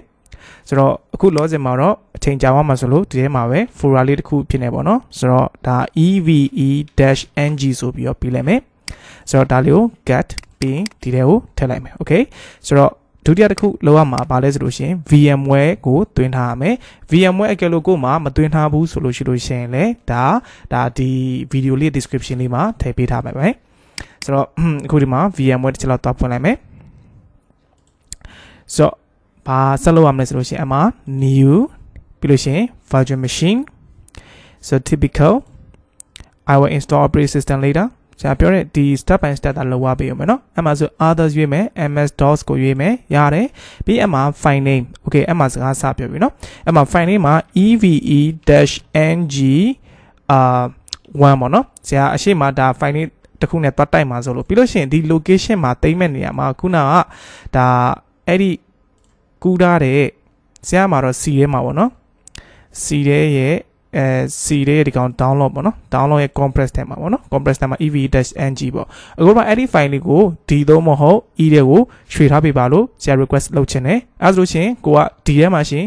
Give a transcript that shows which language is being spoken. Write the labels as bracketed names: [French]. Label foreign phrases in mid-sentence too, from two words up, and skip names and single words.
[Burmese] ဆိုတော့အခုလောစင်မှာတော့အချိန်ကြာသွားမှာဆိုလို့ဒီထဲမှာပဲ folder လေးတစ်ခုဖြစ်နေပေါ့နော်ဆိုတော့ဒါ EVE-ng ဆိုပြီးတော့ပြီးလိုက်မယ်ဆိုတော့ဒါလေးကို get ပြီးဒီထဲကိုထည့်လိုက်မယ် okay ဆိုတော့ဒုတိယတစ်ခုလောက်ရမှာပါလဲဆိုလို့ရှိရင် VMware ကိုတွင်းထားရမယ် VMware အကယ်လို့ကိုမှမတွင်းထားဘူးဆိုလို့ရှိလို့ရှိရင်လည်းဒါဒီ video လေး description လေးမှာထည့်ပေးထားမှာပဲဆိုတော့အခုဒီမှာ VMware တစ်ချက်လောက်တွားဖွင့်လိုက်မယ် ဆိုတော့ဘာဆက်လုပ်ရမလဲဆိုလို့ရှိရင်အမှာ new ပြီးလို့ရှိရင် [English] virtual machine so typical I will install operating system later [Burmese] ဆရာပြောတဲ့ဒီ [English] step by step [Burmese] တာလောက်ရပေးရမယ်နော်အမှဆို others ရွေးမယ် ms-dos ကိုရွေးမယ်ရတယ်ပြီးအမှ [English] file name okay [Burmese] အမှစကားစပြောပြီနော်အမှ [English] file name [Burmese] မှာ eve-ng 1ပေါ့နော်ဆရာအရှိမဒါ [English] file name [Burmese] တစ်ခုနဲ့တွားတိုက်မှာဆိုလို့ပြီးလို့ရှိရင်ဒီ location မှာတိမ့်မဲ့နေရာမှာခုနကဒါအဲ့ဒီကူးထားတဲ့ဆရာမှာတော့ C ထဲမှာပေါ့နော် C ထဲရဲ့ C လေးဒီကောင် download ပေါ့နော် download ရဲ့ compress ထဲမှာပေါ့နော် compress ထဲမှာ ev-ng ပေါ့အခုမှအဲ့ဒီ file လေးကို D သုံးမဟုတ် E တွေကိုရွှေ့ထားပေးပါလို့ဆရာ request လုပ်ချင်တယ်အဲဆိုလို့ရှိရင်ကိုက D ထဲမှာရှင်